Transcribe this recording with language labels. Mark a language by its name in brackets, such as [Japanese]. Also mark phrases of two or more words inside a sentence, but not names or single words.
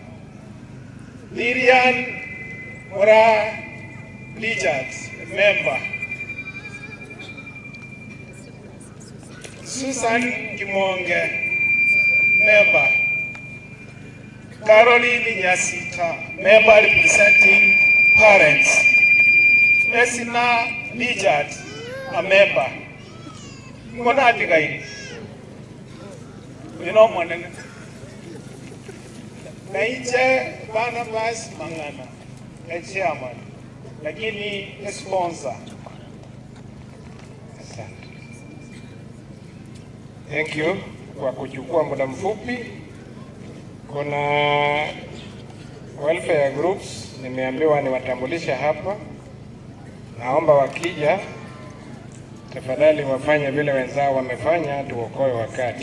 [English] Lilian Mora Richards, member. Susan Kimonge, member. Caroline Yasita, member representing parents. Esina Richards, a member. Monati guy. You know, Monan. Naiche Barnabas Mangana, a chairman. Lakini a sponsor. Thank you [Swahili] kwa kuchukua muda mfupi. Kuna [English] welfare groups [Swahili] nimeambiwa niwatambulisha hapa. Naomba wakija tafadhali wafanye vile wenzao wamefanya, tuokoe wakati.